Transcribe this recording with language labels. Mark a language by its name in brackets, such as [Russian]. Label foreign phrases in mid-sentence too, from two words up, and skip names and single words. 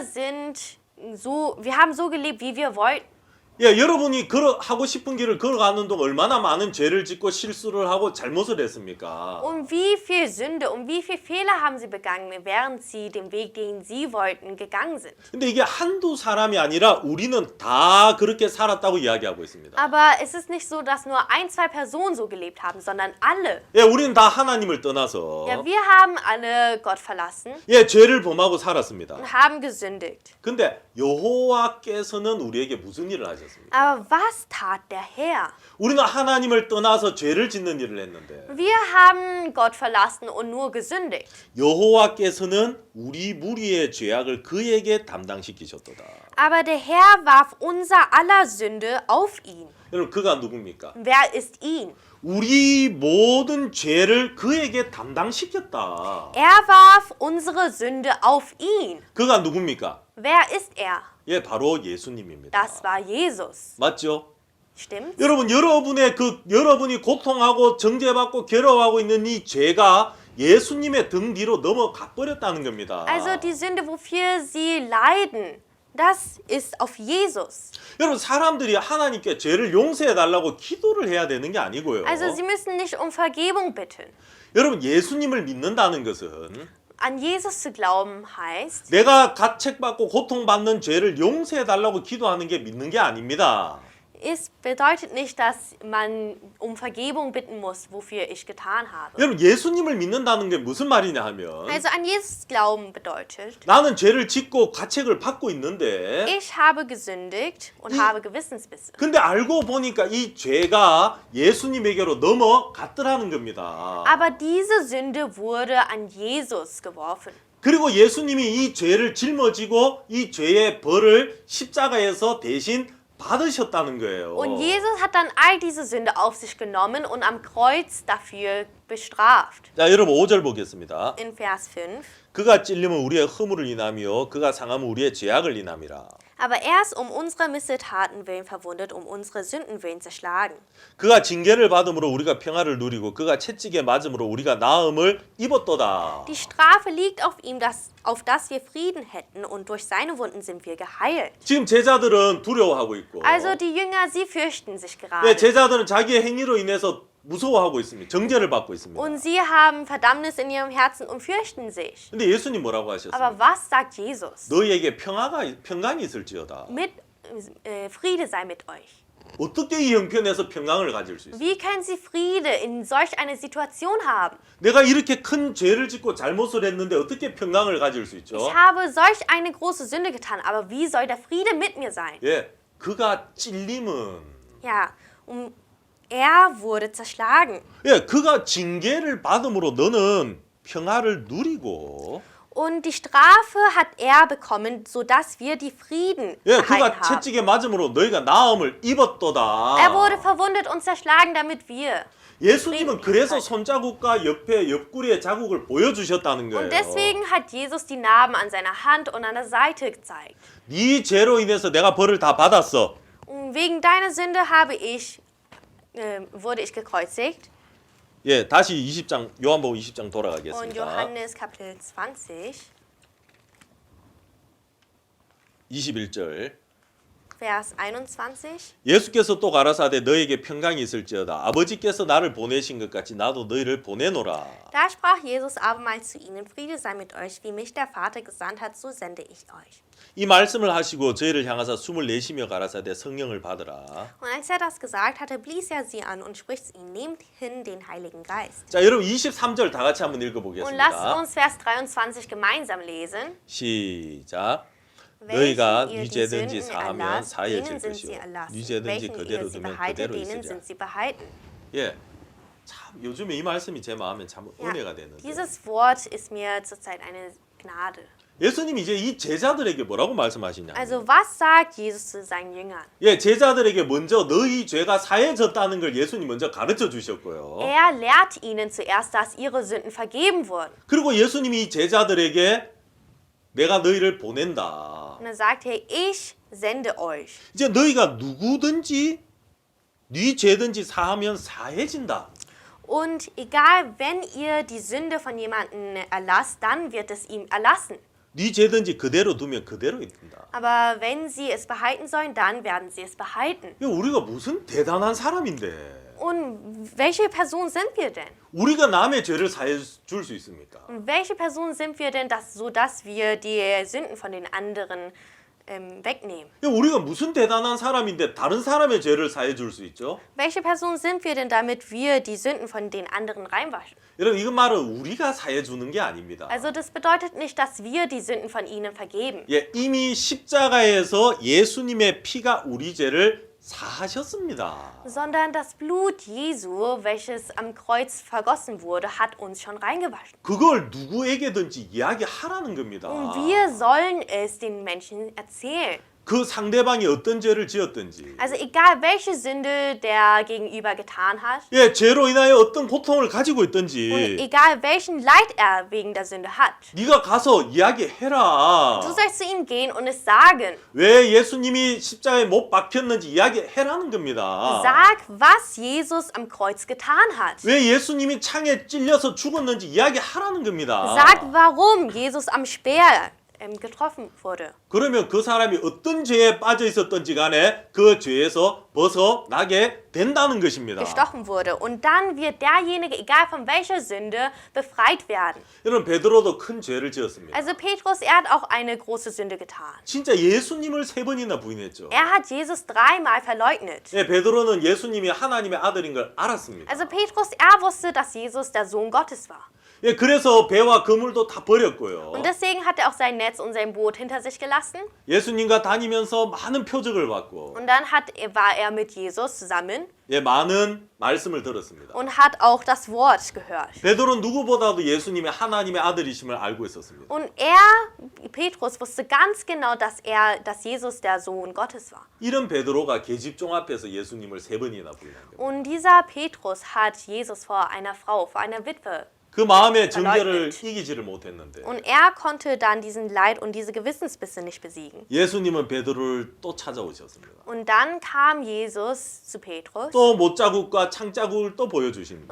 [German] Wir haben so gelebt, wie wir wollten. [Korean] 예, 여러분이 하고 싶은 길을 걸어가는 동안 얼마나 많은 죄를 짓고 실수를 하고 잘못을 했습니까? [German] Und wie viel Sünde und wie viel Fehler haben sie begangen, während sie den Weg, den sie wollten, gegangen sind. [Korean] 근데 이게 한두 사람이 아니라 우리는 다 그렇게 살았다고 이야기하고 있습니다. [German] Aber es ist nicht so, dass nur ein, zwei Personen so gelebt haben, sondern alle. [Korean] 예, 우리는 다 하나님을 떠나서 [German] Ja, wir haben alle Gott verlassen [Korean] 예, 죄를 범하고 살았습니다. [German] und haben gesündigt. [Korean] 근데 여호와께서는 우리에게 무슨 일을 하셨습니까? [German] Aber was tat der Herr? [Korean] 우리는 하나님을 떠나서 죄를 짓는 일을 했는데 [German] Wir haben Gott verlassen und nur gesündigt. [Korean] 여호와께서는 우리 무리의 죄악을 그에게 담당시키셨도다. [German] Aber der Herr warf unser aller Sünde auf ihn. [Korean] 여러분 그가 누굽니까? [German] Wer ist ihn? [Korean] 우리 모든 죄를 그에게 담당시켰다. [German] Er warf unsere Sünde auf ihn. [Korean] 그가 누굽니까? [German] Wer ist er? [Korean] 예, 바로 예수님입니다. [German] Das war Jesus. [Korean] 맞죠? [German] Stimmt? [Korean] 여러분, 여러분이 고통하고 정죄받고 괴로워하고 있는 이 죄가 예수님의 등 뒤로 넘어가 버렸다는 겁니다. [German] Also die Sünde, wofür sie leiden, das ist auf Jesus. [Korean] 여러분, 사람들이 하나님께 죄를 용서해 달라고 기도를 해야 되는 게 아니고요. [German] Also sie müssen nicht um Vergebung bitten. [Korean] 여러분, 예수님을 믿는다는 것은 [German] An Jesus zu glauben heißt, [Korean] 내가 가책받고 고통받는 죄를 용서해 달라고 기도하는 게 믿는 게 아닙니다. [German] es bedeutet nicht, dass man um Vergebung bitten muss, wofür ich getan habe. [Korean] 여러분, 예수님을 믿는다는 게 무슨 말이냐 하면 [German] Also an Jesus glauben bedeutet, [Korean] 나는 죄를 짓고 가책을 받고 있는데 [German] ich habe gesündigt und habe Gewissensbisse. [Korean] 근데 알고 보니까 이 죄가 예수님에게로 넘어갔더라는 겁니다. [German] Aber diese Sünde wurde an Jesus geworfen. [Korean] 그리고 예수님이 이 죄를 짊어지고 이 죄의 벌을 십자가에서 대신 받으셨다는 거예요. [German] Und Jesus hat dann all diese Sünde auf sich genommen und am Kreuz dafür bestraft. [Korean] 자, 여러분 5절 보겠습니다. [German] In Vers 5. [Korean] 그가 찔림은 우리의 허물을 인하며 그가 상함은 우리의 죄악을 인함이라. [German] Aber er ist um unserer Missetaten willen verwundet, um unsere Sünden willen zerschlagen. [Korean] 그가 징계를 받음으로 우리가 평화를 누리고 그가 채찍에 맞음으로 우리가 나음을 입었도다. [German] Die Strafe liegt auf ihm, auf dass wir Frieden hätten, und durch seine Wunden sind wir geheilt. [Korean] 지금 제자들은 두려워하고 있고 [German] Also die Jünger, sie fürchten sich [Korean] 네, [German] gerade. [Korean] 제자들은 자기의 행위로 인해서 무서워하고 있습니다. 정죄를 받고 있습니다. [German] Und sie haben Verdammnis in ihrem Herzen und fürchten sich. [Korean] 근데 예수님 뭐라고 [German] Aber [Korean] 하셨습니까? [German] was sagt Jesus? [Korean] 너희에게 평강이 있을지어다. [German] Friede sei mit euch. [Korean] 어떻게 이 형편에서 평강을 가질 수 있어요? [German] Wie können sie Friede in solch einer Situation haben? [Korean] 내가 이렇게 큰 죄를 짓고 잘못을 했는데 어떻게 평강을 가질 수 있죠? [German] Ich habe solch eine große Sünde getan, aber wie soll der Friede mit mir sein? [Korean] 예, 그가 찔림은 [German] Ja, er wurde zerschlagen. [Korean] 예, 그가 징계를 받음으로 너는 평화를 누리고 [German] Und die Strafe hat er bekommen, sodass wir die Frieden [Korean] 예, [German] erhalten [Korean] 그가 [German] haben. [Korean] 채찍에 맞음으로 너희가 나음을 입었도다. [German] Er wurde verwundet und zerschlagen, damit wir. [Korean] 예수님은 그래서 손자국과 옆구리의 자국을 보여주셨다는 거예요. [German] Und deswegen hat Jesus die Narben an seiner Hand und an der Seite gezeigt. [Korean] 네 죄로 인해서 내가 벌을 다 받았어. [German] Und wegen deiner Sünde wurde ich gekreuzigt. [Korean] 예, 다시 20장 요한복음 20장 [German] Und [Korean] 돌아가겠습니다. [German] Johannes Kapitel 20, [Korean] 21절. [German] Vers 21. [Korean] 예수께서 또 가라사대 너에게 평강이 있을지어다. 아버지께서 나를 보내신 것 같이 나도 너희를 보내노라. [German] Da sprach Jesus abermals zu ihnen: Friede sei mit euch, wie mich der Vater gesandt hat, so sende ich euch. [Korean] 이 말씀을 하시고 저희를 향하사 숨을 내쉬며 가라사대 성령을 받으라. [German] Und als er das gesagt hatte, blies er sie an und spricht zu ihnen: Nehmt hin den Heiligen Geist. [Korean] 자, 여러분 23절 다 같이 한번 [German] Und [Korean] 읽어보겠습니다. [German] lasst uns Vers 23 gemeinsam lesen. [Korean] 시작. [German] Welchen [Korean] 너희가 [German] ihr die [Korean] 뉘죄든지 [German] Sünden [Korean] 사하면 [German] erlasst, [Korean] 사해질 [German] denen sind sie [Korean] 것이요 [German] erlassen. [Korean] 뉘죄든지 [German] Welchen [Korean] 그대로 [German] ihr sie [Korean] 두면 [German] behaltet, [Korean] 그대로 [German] denen [Korean] 있으리라. [German] sind sie behalten. [Korean] 예, 참 요즘에 이 말씀이 제 마음에 참 [German] Ja, [Korean] 은혜가 되는데 [German] dieses Wort ist mir zurzeit eine Gnade. [Korean] 예수님이 이제 이 제자들에게 뭐라고 말씀하시냐? [German] Also was sagt Jesus zu seinen Jüngern? [Korean] 예, 제자들에게 먼저 너희 죄가 사해졌다는 걸 예수님 먼저 가르쳐 주셨고요. [German] Er lehrt ihnen zuerst, dass ihre Sünden vergeben wurden. [Korean] 그리고 예수님이 이 제자들에게 내가 너희를 보낸다. [German] Und dann sagt er: Ich sende euch. [Korean] 이제 너희가 누구든지 네 죄든지 사하면 사해진다. [German] Und egal, wenn ihr die Sünde von jemandem erlasst, dann wird es ihm erlassen. [Korean] 네 죄든지 그대로 두면 그대로 있다. [German] Aber wenn sie es behalten sollen, dann werden sie es behalten. [Korean] 우리가 무슨 대단한 사람인데 [German] Und welche Person sind wir denn? [Korean] 우리가 남의 죄를 사해 줄 수 있습니까? [German] Und welche Person sind wir denn, sodass wir die Sünden von den anderen wegnehmen? [Korean] 우리가 무슨 대단한 사람인데 다른 사람의 죄를 사해 줄 수 있죠? [German] Welche Person sind wir denn, damit wir die Sünden von den anderen reinwaschen? [Korean] 여러분 이건 말은 우리가 사해 주는 게 아닙니다. [German] Also das bedeutet nicht, dass wir die Sünden von ihnen vergeben. [Korean] 예, 이미 십자가에서 예수님의 피가 우리 죄를 사하셨습니다. [German] Sondern das Blut Jesu, welches am Kreuz vergossen wurde, hat uns schon reingewaschen. [Korean] 그걸 누구에게든지 이야기하라는 겁니다. [German] Und wir sollen es den Menschen erzählen. [Korean] 그 상대방이 어떤 죄를 지었든지 [German] Also egal, welche Sünde der Gegenüber getan hat [Korean] 예, 죄로 인하여 어떤 고통을 가지고 [German] und [Korean] 있든지 [German] egal, welchen Leid er wegen der Sünde hat. [Korean] 네가 가서 이야기해라. [German] Du sollst zu ihm gehen und es sagen. [Korean] 왜 예수님이 십자가에 못 박혔는지 이야기해라는 겁니다. [German] Sag, was Jesus am Kreuz getan hat. [Korean] 왜 예수님이 창에 찔려서 죽었는지 이야기하라는 겁니다. [German] Sag, warum Jesus am Speer getroffen wurde. [Korean] 그러면 그 사람이 어떤 죄에 빠져 있었던지 간에 그 죄에서 벗어나게 된다는 것입니다. [German] Gestochen wurde. Und dann wird derjenige, egal von welcher Sünde, befreit werden. [Korean] 여러분 베드로도 큰 죄를 지었습니다. [German] Also Petrus, er hat auch eine große Sünde getan. [Korean] 진짜 예수님을 3번이나 부인했죠. [German] Er hat Jesus 3-mal verleugnet. [Korean] 예, 베드로는 예수님이 하나님의 아들인 걸 알았습니다. [German] Also Petrus, er wusste, dass Jesus der Sohn Gottes war. [Korean] 예, 그래서 배와 그물도 다 버렸고요. [German] Und deswegen hat er auch sein Netz und sein Boot hinter sich gelassen. [Korean] 예수님과 다니면서 많은 표적을 받고 [German] Und dann war er mit Jesus zusammen [Korean] 예, 많은 말씀을 들었습니다. [German] und hat auch das Wort gehört. [Korean] 베드로는 누구보다도 예수님의 하나님의 아들이심을 알고 있었습니다. [German] Und Petrus, wusste ganz genau, dass Jesus der Sohn Gottes war. [Korean] 이런 베드로가 계집종 앞에서 예수님을 3번이나 부인합니다. [German] Und dieser Petrus hat Jesus vor einer Frau, vor einer Witwe. [Korean] 그 마음의 정죄를 이기지를 못했는데 [German] Und er konnte dann diesen Leid und diese Gewissensbisse nicht besiegen. [Korean] 예수님은 베드로를 또 찾아오셨습니다. [German] Und dann kam Jesus zu Petrus [Korean] 또 못자국과 창자국을 또 보여주십니다.